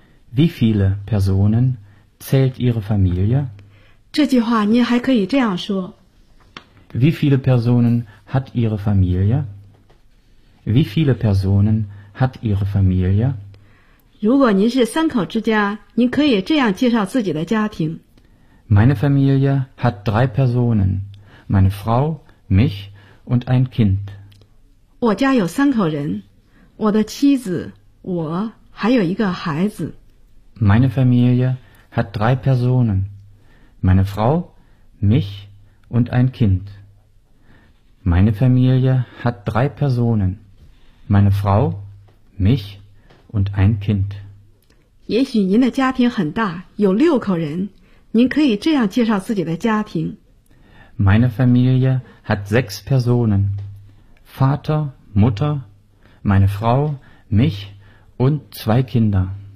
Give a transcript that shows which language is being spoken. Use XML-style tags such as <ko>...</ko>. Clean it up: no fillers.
<de>Wie viele Personen zählt Ihre Familie?</de> <zh>这句话您还可以这样说。</zh> <de>Wie viele Personen hat Ihre Familie? Wie viele Personen hat Ihre Familie?</de> <zh>如果您是三口之家，您可以这样介绍自己的家庭。</zh> <de>Meine Familie hat 3 Personen, meine Frau, mich und ein Kind.</de> <zh>我家有三口人，我的妻子，我还有一个孩子。</zh> <de>Meine Familie hat 3 Personen, meine Frau, mich und ein Kind. Meine Familie hat 3 Personen, meine Frau, michund ein Kind.</de> <zh>也许您的家庭很大，有六口人，您可以这样介绍自己的家庭。</zh> <de>Meine Familie hat 6 Personen. Vater, Mutter, meine Frau, mich und 2 Kinder.</de>